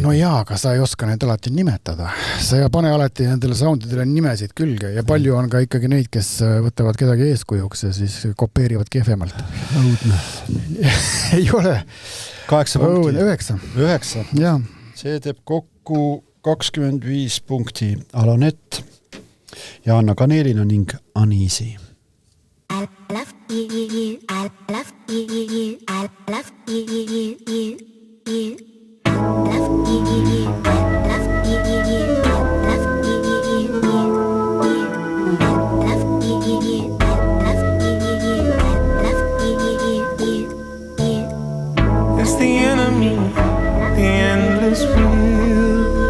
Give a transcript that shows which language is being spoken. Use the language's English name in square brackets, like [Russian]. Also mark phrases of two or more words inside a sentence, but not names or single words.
[Estonian] No jaa, aga sa ei oska neid alati nimetada. Sa ei pane alati nendele soundidele nimesid külge ja palju on ka ikkagi neid, kes võtavad kedagi eeskujuks ja siis kopeerivad kehvemalt. Õudne. Ei ole. 8 punkti. 9. Jaa. See teeb kokku 25 punkti Alanett ja Anna Kaneelina ning Aniisi. [English] I love you, I love you, I love you, you. Love you, I love you, It's the enemy, the endless wheel.